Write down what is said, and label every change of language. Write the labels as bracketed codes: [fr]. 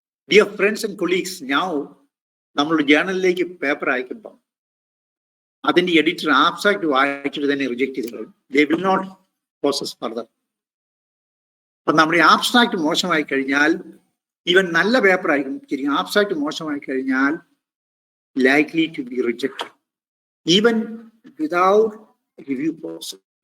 [en] Dear friends and colleagues, now [ml] നമ്മളുടെ ജേർണലിലേക്ക് paper അയക്കുമ്പോൾ അതിന്റെ എഡിറ്റർ ആബ്സ്ട്രാക്ട് വായിച്ചിട്ട് തന്നെ റിജക്ട് ചെയ്തു. [en] They will not process further. [ml] അപ്പൊ നമ്മുടെ ആബ്സ്ട്രാക്ട് മോശമായി കഴിഞ്ഞാൽ ഈവൻ നല്ല പേപ്പർ ആയിരിക്കും ശരി ആബ്സ്ട്രാക്ട് മോശമായി കഴിഞ്ഞാൽ [en] likely to be rejected even without review process.